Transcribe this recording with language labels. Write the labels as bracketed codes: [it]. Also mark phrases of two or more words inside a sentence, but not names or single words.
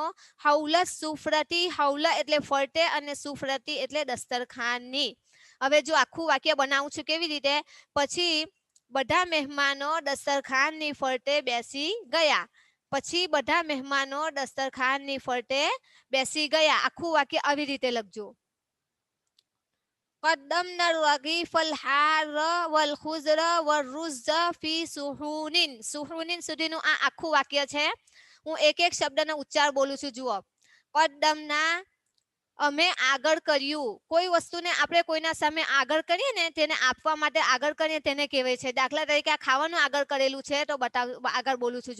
[ar] حول سفرتي, [gu] હૌલ એટલે ફરતે, અને સુફરતી એટલે દસ્તરખાનની. હવે જો આખું વાક્ય બનાવું છું કેવી રીતે, પછી બધા મહેમાનો દસ્તરખાનની ફરતે બેસી ગયા. પછી બધા મહેમાનો દસ્તરખાનની ફરતે બેસી ગયા. આખું વાક્ય આવી રીતે લખજો. [ar] قدمنا الرغيف الحار والخضر والرز في سحون. [gu] સુહુનિન સુધીનું આ આખું વાક્ય છે. હું એક એક શબ્દનો ઉચ્ચાર બોલું છું. જુઓ, કદમના અમે આગળ કર્યું. કોઈ વસ્તુને આપણે કોઈના સામે આગળ કરીએ ને, તેને આપવા માટે આગળ કરીએ તેને કહેવાય છે. દાખલા તરીકે આ ખાવાનું આગળ કરેલું છે તો આગળ બોલું છું.